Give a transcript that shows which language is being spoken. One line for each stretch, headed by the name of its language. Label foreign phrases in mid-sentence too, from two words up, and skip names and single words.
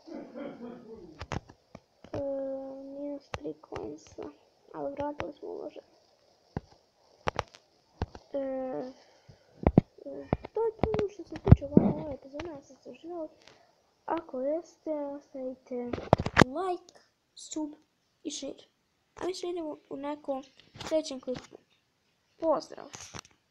Bosnian: Minus 3 coinsa, ali vratili smo uložen. To je to što se tiče ove epizode, ja sam se uživali. Ako jeste, ostavite
English: like, sub
Bosnian: i share. A mi se vidimo u nekom sljedećem klipu. Pozdrav!